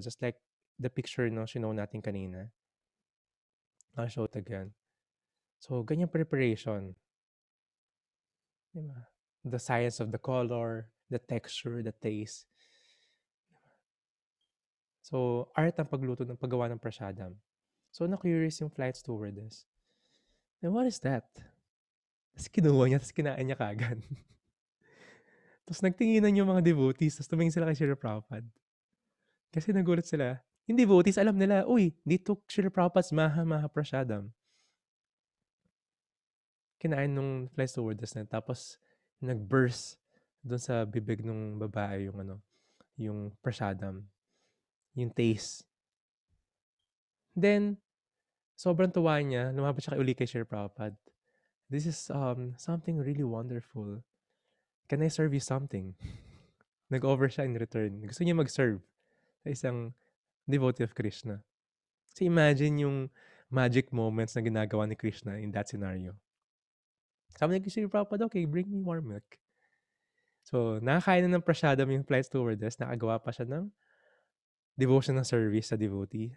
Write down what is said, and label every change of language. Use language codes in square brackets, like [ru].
[en] Just like the picture no, [tl] sinow natin kanina. [en] I'll show it again. [tl] So, ganyan preparation. Diba? [en] The science of the color, the texture, the taste. [tl] So, art ang pagluto ng paggawa ng prasadam. So, na-curious yung flight stewardess. [en] And what is that? [tl] Tapos kinuha niya, tapos kinain niya kagad. Tapos nagtinginan yung mga devotees, tapos tumingin sila kay Srila Prabhupada. Kasi nagulat sila. Yung devotees, alam nila, uy, dito Srila Prabhupada's Maha Maha Prasadam. Kinain nung fly stewardess na, tapos nag-burst doon sa bibig nung babae yung ano, yung prasadam, yung taste. Then, sobrang tuwa niya, lumapit siya uli kay Srila Prabhupada. [en] This is something really wonderful. Can I serve you something? [tl] Nag-offer siya in return. Gusto niya mag-serve sa isang devotee of Krishna. So imagine yung magic moments na ginagawa ni Krishna [en] in that scenario. [tl] Sabi ni Srila Prabhupada, [en] okay, bring me warm milk. [tl] So, nakakain na ng prasadam yung flight stewardess, nakagawa pa siya ng devotional service sa devotee.